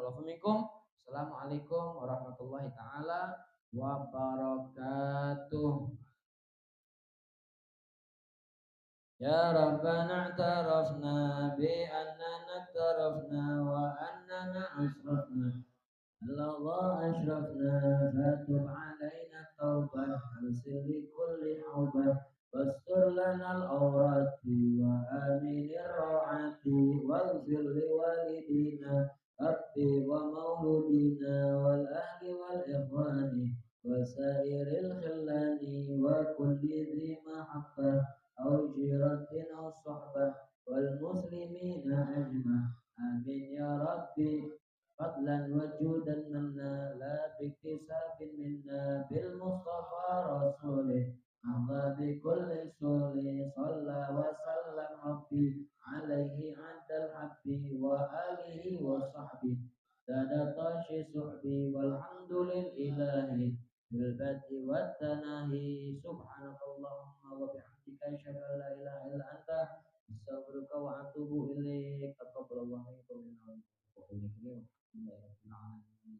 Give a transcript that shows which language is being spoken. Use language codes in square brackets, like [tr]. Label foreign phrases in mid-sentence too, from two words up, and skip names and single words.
[ar] السلام عليكم ورحمة الله تعالى وبركاته. يا ربنا اعترفنا بأننا اعترفنا وأننا أسرفنا. الله أسرفنا فتب علينا توبة حاصل كل حوبة واستر لنا العورات وآمن الروعات واغفر لوالدينا ربي ومولودينا والأهل والإخوان وسائر الخلان وكل ذي محبة أو جيرة أو صحبة والمسلمين أجمع آمين يا ربي فضلا وجودا منا لا باكتساب منا بالمصطفى رسوله أمضى بكل سوري صلى وسلم ربي عليه عند الحب وآله وصحبه صدقة صحبي والحمد لله بالبدء والتناهي سبحانك اللهم وبحمدك أشهد أن لا إله إلا أنت أستغفرك وأتوب إليك. تقبل الله منكم ومنا ومنكم.